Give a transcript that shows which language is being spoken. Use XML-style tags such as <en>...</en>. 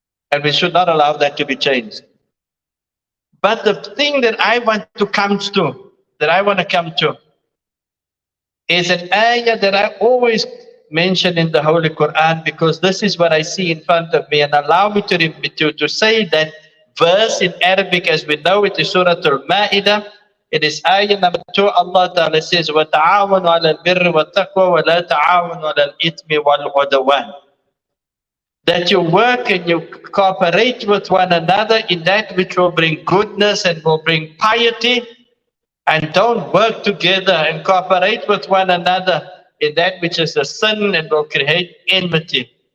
<en>And we should not allow that to be changed. But the thing that I want to come to, is an ayah that I always mention in the Holy Quran, because this is what I see in front of me, and allow me to say that verse in Arabic as we know it is Surah Al-Ma'idah. It is ayah number 2. Allah Ta'ala says,</en> <ar>وَتَعَاوَنُوا عَلَى الْبِرِّ وَالتَّقْوَى وَلَا تَعَاوَنُوا عَلَى الْإِثْمِ وَالْعُدْوَانِ.</ar> <en>That you work and you cooperate with one another in that which will bring goodness and will bring piety, and don't work together and cooperate with one another in that which is a sin and will create enmity.</en>